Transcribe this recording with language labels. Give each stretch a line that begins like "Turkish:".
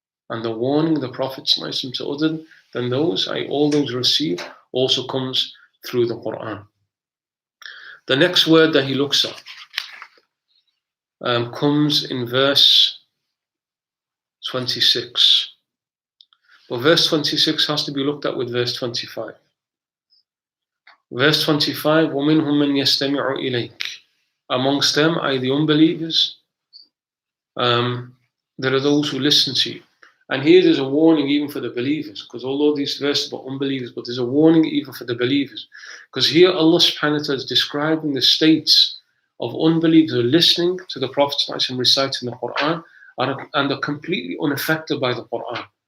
English: And the warning of the Prophet to other than those, all those received, also comes through the Quran. The next word that he looks at comes in verse 26. But verse 26 has to be looked at with verse 25. Verse 25,
Arabic: وَمِنْهُمْ مَنْ يَسْتَمِعُ إِلَيْكَ.
English: Amongst them, the unbelievers, there are those who listen to you. And here there's a warning even for the believers, because although these verses are about unbelievers, but there's a warning even for the believers. Because here Allah subhanahu wa ta'ala is describing the states of unbelievers who are listening to the Prophet and reciting the Quran and are completely unaffected by the Quran.